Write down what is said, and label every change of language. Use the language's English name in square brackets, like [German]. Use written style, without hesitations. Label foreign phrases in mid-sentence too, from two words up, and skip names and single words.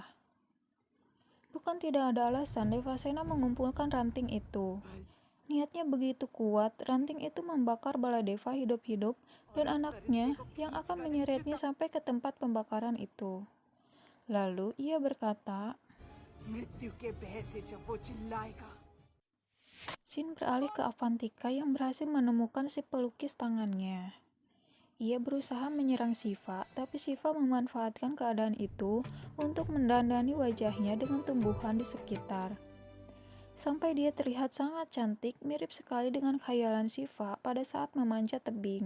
[Indonesian] Bukan tidak ada alasan Devasena mengumpulkan ranting itu. Niatnya begitu kuat, ranting itu membakar Baladeva hidup-hidup dan anaknya yang akan menyeretnya sampai ke tempat pembakaran itu. Lalu ia berkata, [Hindi] मृत्यु के भय से जब वो चिल्लाएगा [Indonesian] Sin beralih ke Avantika yang berhasil menemukan si pelukis tangannya. Ia berusaha menyerang Shiva, tapi Shiva memanfaatkan keadaan itu untuk mendandani wajahnya dengan tumbuhan di sekitar. Sampai dia terlihat sangat cantik, mirip sekali dengan khayalan Shiva pada saat memanjat tebing.